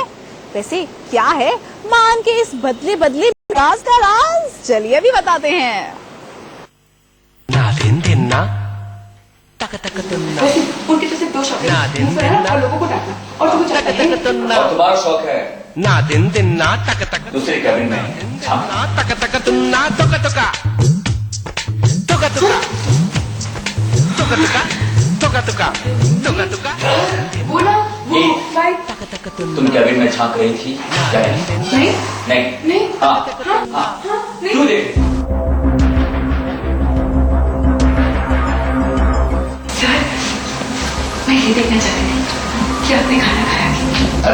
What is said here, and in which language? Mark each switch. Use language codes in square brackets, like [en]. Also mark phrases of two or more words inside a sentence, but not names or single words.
[hi] वैसे क्या है मान के इस बदले बदले राज का राज, चलिए अभी बताते हैं। उनके जैसे दो शौक है और लोगों को डांटना और तुमको चाहता है और तुम्हारा शौक है ना दिन दिन ना तक तक दूसरे कैबिन में ना तक तक तुम ना तुक तुका तुका तुका तुका तुका तुका तुका तुका बोला वो फाइट तुम कैबिन में झांक रही थी क्या नहीं नहीं नहीं हाँ नहीं क्यों देख सर मैं ये देखना चाहती थी कि आपने खाना खाया कि